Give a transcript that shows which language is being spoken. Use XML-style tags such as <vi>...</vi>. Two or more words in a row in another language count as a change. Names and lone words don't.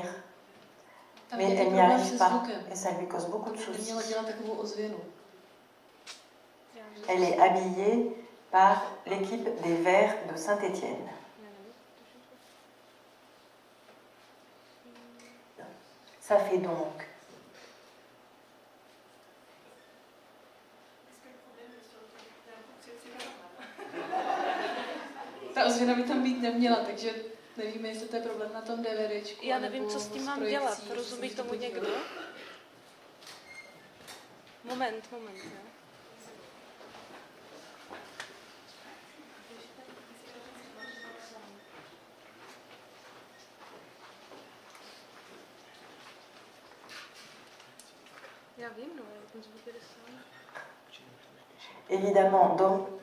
<fr>Mais elle n'y arrive pas. Et ça lui cause beaucoup de soucis. Elle est habillée par l'équipe des Verts de Saint-Étienne. Ça fait donc...</fr> <cs>Ta ozvěna by tam být neměla, takže nevíme, jestli to je problém na tom DVDčku. Já nevím, co s tím mám dělat. Rozumí tomu někdo? Moment, ne? Já vím, no, já ten zvuk jde sám.</cs> <fr>Évidemment, donc...</fr>